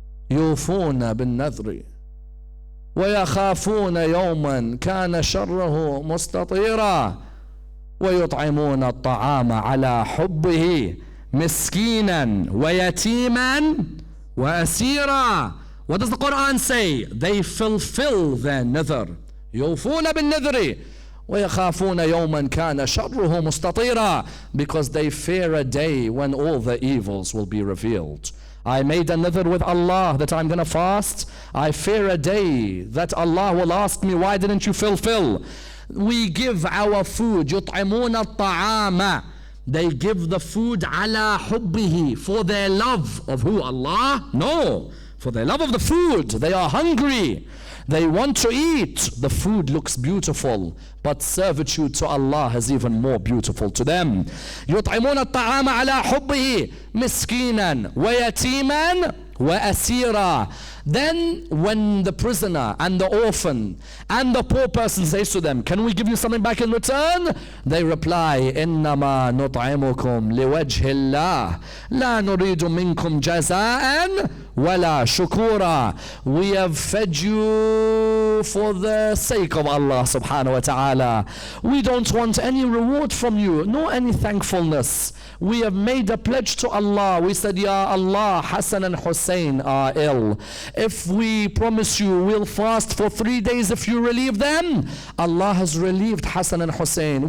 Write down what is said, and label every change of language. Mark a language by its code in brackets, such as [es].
[ar] يوفون بالنذر ويخافون يوما كان شره مستطيرا ويطعمون الطعام على حبه مسكينا ويتيما وأسيرا. [en] What does the Quran say? They fulfill their nadhr. [ar] يوفون بالنذر ويخافون يوما كان شره مستطيرا, [en] because they fear a day when all the evils will be revealed. I made a nadhr with Allah that I'm going to fast. I fear a day that Allah will ask me, why didn't you fulfill? We give our food. [ar] يطعمون الطعام. [en] They give the food [ar] على حبه, [en] for their love of who? Allah? No, for their love of the food. They are hungry. They want to eat. The food looks beautiful, but servitude to Allah is even more beautiful to them. [ar] يطعمون الطعام على حبه مسكينا ويتيما وأسيرا. [en] Then when the prisoner and the orphan and the poor person says to them, "Can we give you something back in return?" They reply, [ar] "إنما نطعمكم لوجه الله لا نريد منكم جزاء ولا شكورا." [en] We have fed you for the sake of Allah subhanahu wa ta'ala. We don't want any reward from you, nor any thankfulness. We have made a pledge to Allah. We said, "Ya Allah, Hassan and Husayn are ill. If we promise you we'll fast for 3 days if you relieve them," Allah has relieved Hassan and Husayn.